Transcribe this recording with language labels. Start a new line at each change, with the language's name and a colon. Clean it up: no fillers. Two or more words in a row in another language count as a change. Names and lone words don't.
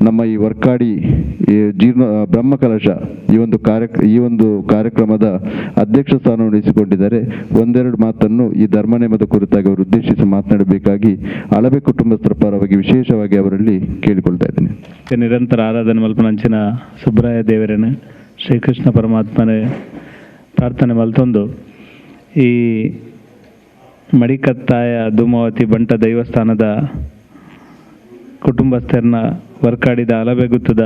Kannada: ಅವರು ನಮ್ಮ ಈ ವರ್ಕಾಡಿ ಬ್ರಹ್ಮಕಲಶ ಈ ಒಂದು ಕಾರ್ಯಕ್ರಮದ ಅಧ್ಯಕ್ಷ ಸ್ಥಾನವನ್ನು ವಹಿಸಿಕೊಂಡಿದ್ದಾರೆ. ಒಂದೆರಡು ಮಾತನ್ನು ಈ ಧರ್ಮನೇಮದ ಕುರಿತಾಗಿ ಅವರು ಉದ್ದೇಶಿಸಿ ಮಾತನಾಡಬೇಕಾಗಿ ಅಲಬೆ ಕುಟುಂಬಸ್ಥರ ಪರವಾಗಿ ವಿಶೇಷವಾಗಿ ಅವರಲ್ಲಿ ಕೇಳಿಕೊಳ್ತಾ ಇದ್ದೇನೆ.
Tulu: ನಿರಂತರ ಆರಾಧನೆ ಮಲ್ಪನಂಚಿನ ಸುಬ್ರಾಯ ದೇವರೇನ ಶ್ರೀಕೃಷ್ಣ ಪರಮಾತ್ಮನ ಪ್ರಾರ್ಥನೆ ಮಲ್ತೊಂದು ಈ ಮಡಿಕತ್ತಾಯ ಧೂಮಾವತಿ ಬಂಟ ದೈವಸ್ಥಾನದ ಕುಟುಂಬಸ್ಥರನ್ನ ವರ್ಕಾಡಿದ ಅಲಬೆ ಗುತ್ತದ